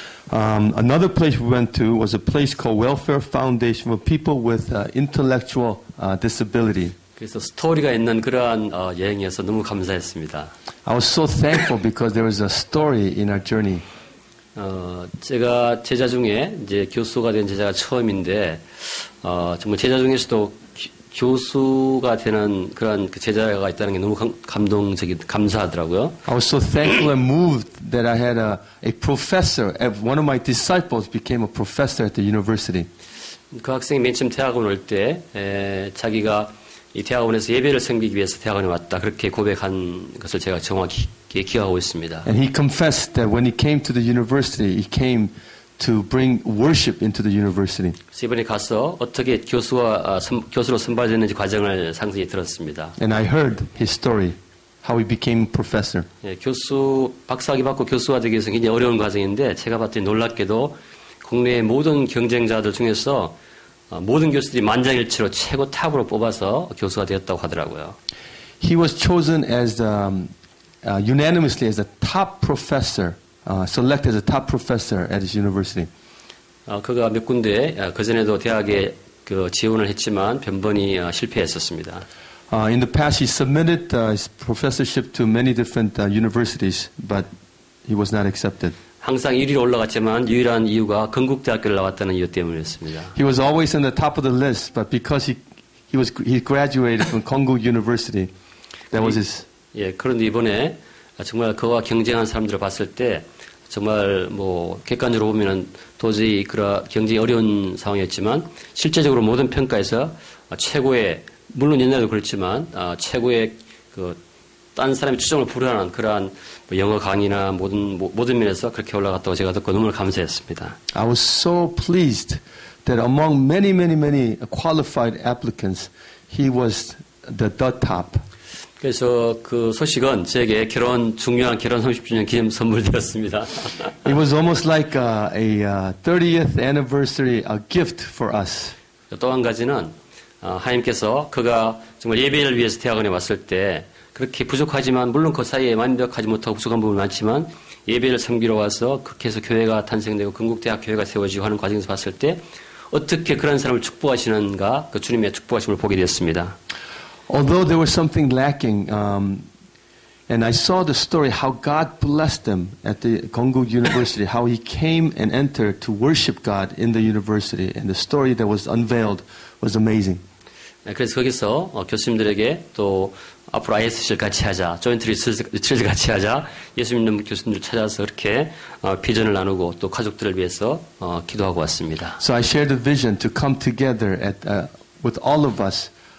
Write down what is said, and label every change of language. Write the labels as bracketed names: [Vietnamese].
[English] Another place we went to was a place called Welfare Foundation for people with intellectual disability. [Korean] 그래서 스토리가 있는 그러한 여행이어서 너무 감사했습니다. [English] I was so thankful because there was a story in our journey. [Korean] 제가 제자 중에 이제 교수가 된 제자가 처음인데, 정말 제자 중에서도 교수가 되는 그런 제자가 있다는 게 너무 감사하더라고요. [English] I was so thankful and moved that I had a professor, one of my disciples became a professor at the university. [Korean] 그 학생이 맨 처음 대학원 올 때, 자기가 이 대학원에서 예배를 섬기기 위해서 대학원에 왔다. 그렇게 고백한 것을 제가 정확히 기억하고 있습니다. [English] And he confessed that when he came to the university, he came to bring worship into the university. [Korean] 그래서 이번에 가서 어떻게 교수로 선발됐는지 과정을 상세히 들었습니다. [English] And I heard his story, how he became professor. [Korean] 예, 박사학위 받고 교수가 되기 위해서 굉장히 어려운 과정인데, 제가 봤더니 놀랍게도 국내의 모든 경쟁자들 중에서 모든 교수들이 만장일치로 최고 탑으로 뽑아서 교수가 되었다고 하더라고요. [English] He was chosen as unanimously as the top professor, selected as a top professor at his university. [Korean] 그가 몇 군데 그전에도 대학에 지원을 했지만 변번이 실패했었습니다. [English] In the past, he submitted his professorship to many different universities, but he was not accepted. [Korean] 항상 1위로 올라갔지만 유일한 이유가 건국대학교를 나왔다는 이유 때문이었습니다. [English] He was always on the top of the list, but because he graduated from Konkuk University, that was his. [Korean] 예, 그런데 이번에 정말 그와 경쟁한 사람들을 봤을 때 정말 객관적으로 보면은 도저히 경쟁이 어려운 상황이었지만 실제적으로 모든 평가에서 최고의, 물론 옛날에도 그렇지만 최고의 딴 사람의 추정을 불허하는 그러한 영어 강의나 모든 면에서 그렇게 올라갔다고 제가 듣고 너무 감사했습니다. [English] I was so pleased that among many qualified applicants, he was the top. [Korean] 그래서 그 소식은 제게 중요한 결혼 30주년 기념 선물되었습니다. [English] It was almost like a 30th anniversary gift for us. [Korean] 또 한 가지는 하나님께서 그가 정말 예배를 위해서 대학원에 왔을 때 그렇게 부족하지만 물론 그 사이에 완벽하지 못하고 부족한 부분이 많지만 예배를 섬기러 와서 그렇게 해서 교회가 탄생되고 건국대학 교회가 세워지고 하는 과정에서 봤을 때 어떻게 그런 사람을 축복하시는가 그 주님의 축복하심을 보게 되었습니다. [English] Although there was something lacking, and I saw the story how God blessed them at the Kongguk University, how He came and entered to worship God in the university, and the story that was unveiled was amazing. [Korean] 그래서 거기서 교수님들에게 또 앞으로 ISC를 같이 하자, 조인트 리트리트를 같이 하자, 예수 믿는 교수님들 찾아서 그렇게 비전을 나누고 또 가족들을 위해서 기도하고 왔습니다. [English] So I shared the vision to come together with all of us.